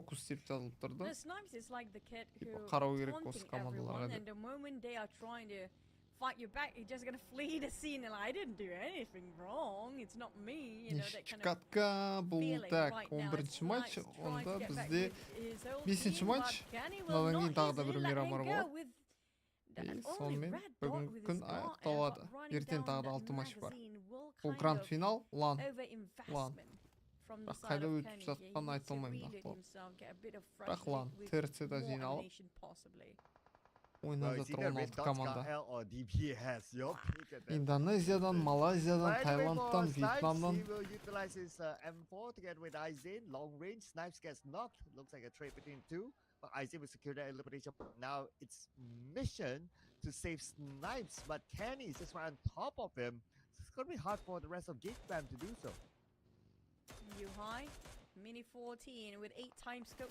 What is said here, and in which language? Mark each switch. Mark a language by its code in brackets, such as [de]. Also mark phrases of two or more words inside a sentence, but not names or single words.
[en] The Snipes is like the kid who is taunting everyone, and the moment they are trying to fight you back, you're just gonna flee the scene and I didn't do anything wrong, it's not me, you know, that kind of feeling right now. It's Snipes trying to get back with his old team, but Kenny will not easily let him go with [kk] сонымен бүгінгі күн аяқталады. Ертең тағы да 6 матч бар. Бұл гранд финал лан. Бірақ қайда өтіп жатқанын айта алмаймын нақты. Бірақ лан ТРЦ-да жиналып ойнап жатыр 16 команда. Индонезиядан, Малайзиядан, Таиландтан, Вьетнамдан. [en] But Isaiah will secure that elimination. Now it's mission to save Snipes, but Kenny is just right on top of him. It's going to be hard for the rest of Gig Fam to do so. High, Mini 14 with 8 times scope.